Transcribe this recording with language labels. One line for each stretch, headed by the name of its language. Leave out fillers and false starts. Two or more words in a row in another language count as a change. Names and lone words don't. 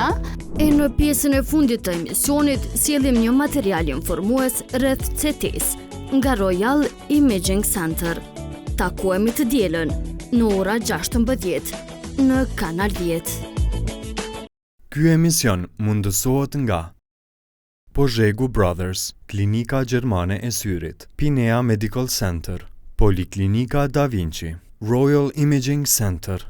Albanian: E në pjesën e fundit të emisionit, sjellim një material informues rreth CT-s nga Royal Imaging Center. Takohemi të dielën në ora 16 në Kanal 10. Ky emision mundësohet nga Pozhegu Brothers, Klinika Gjermane e Syrit, Pinea Medical Center, Poliklinika Da Vinci, Royal Imaging Center.